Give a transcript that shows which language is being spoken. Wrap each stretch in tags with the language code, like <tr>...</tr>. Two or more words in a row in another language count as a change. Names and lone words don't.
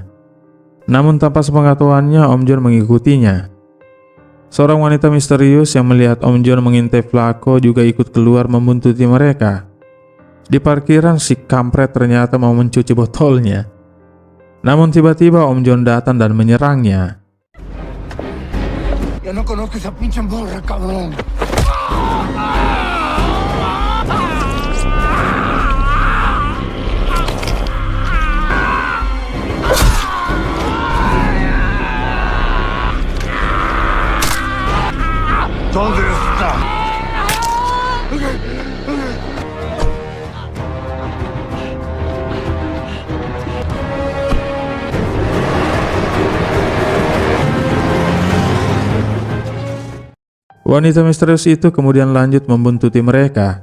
<id>Namun tanpa sepengetahuannya, Om John mengikutinya. Seorang wanita misterius yang melihat Om John mengintai Flaco juga ikut keluar membuntuti mereka. Di parkiran si kampret ternyata mau mencuci botolnya. Namun tiba-tiba Om John datang dan menyerangnya.</id> <es>Ya no conozco esa pinche morra, cabrón. ¿Dónde está?</es> <id>Wanita misterius itu kemudian lanjut membuntuti mereka.</id>